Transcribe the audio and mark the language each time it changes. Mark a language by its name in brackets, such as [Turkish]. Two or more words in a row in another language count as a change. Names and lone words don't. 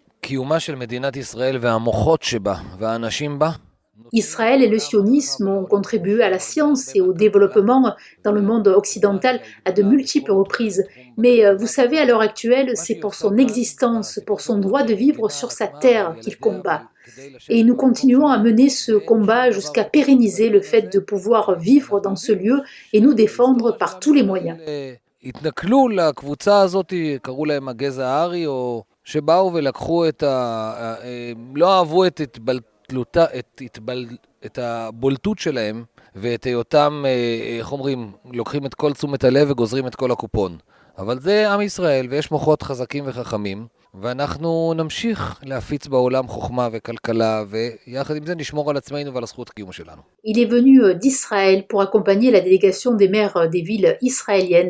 [French] Israël et le sionisme ont contribué à la science et au développement dans le monde occidental à de multiples reprises. Mais vous savez, à l'heure actuelle, c'est pour son existence, pour son droit de vivre sur sa terre qu'il combat. Et nous continuons à mener ce combat jusqu'à pérenniser le fait de pouvoir vivre dans ce lieu et nous défendre par tous les moyens. [Hebrew] שבאו ולקחו לא אהבו את הבולטות שלהם ואת היותם, איך אומרים, לוקחים את כל תשומת הלב וגוזרים את כל הקופון. אבל זה עם ישראל ויש מוחות חזקים וחכמים, ואנחנו נמשיך להפיץ בעולם חוכמה וכלכלה, ויחד עם זה נשמור על עצמנו ועל הזכות קיום שלנו. [French] Il est venu d'Israël pour accompagner la délégation des maires des villes israéliennes.